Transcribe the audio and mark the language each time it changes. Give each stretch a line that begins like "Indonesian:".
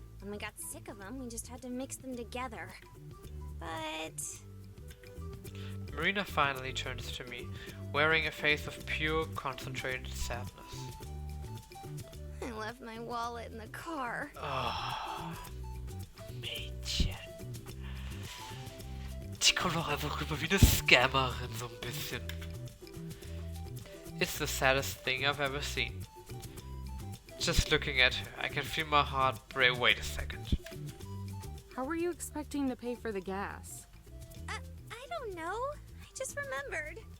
English: When we got sick of them, we just had to mix them together. But... Marina finally turns to me, wearing a face of pure, concentrated sadness. I left my wallet in the car.
German: Oh, Mädchen. Die kommt doch einfach rüber wie eine Scammerin, so ein bisschen.
English: It's the saddest thing I've ever seen. Just looking at her, I can feel my heart break. Wait a second. How were you expecting to pay for the gas? I don't know. I just remembered.